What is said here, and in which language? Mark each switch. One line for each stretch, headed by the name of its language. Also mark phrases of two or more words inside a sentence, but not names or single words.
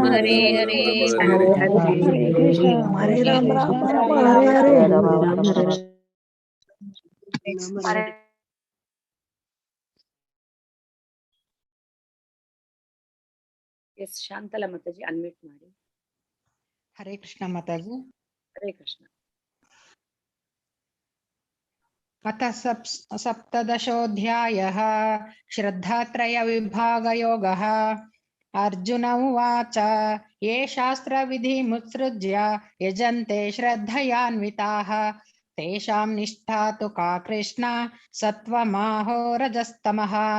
Sanskrit: Rama, Hare Rama Hare. Rama, Hare Hare Hare. Hare Krishna, Hare Rama, Rama Rama, Hare Hare Hare. Krishna, Hare Rama, Hare Hare.
English: Yes, Shantala Mataji,
Kannada: unmute ಮಾಡಿ. ಹರೇ ಕೃಷ್ಣ ಮಾತಾಜಿ. Hare Krishna.
Sanskrit: अथ सप्तदशोऽध्यायः श्रद्धात्रयविभागयोगः। अर्जुन उवाच ये शास्त्रविधिमुत्सृज्य यजन्ते श्रद्धयान्विताः तेषां निष्ठा तु का कृष्ण सत्त्वमाहो रजस्तमः।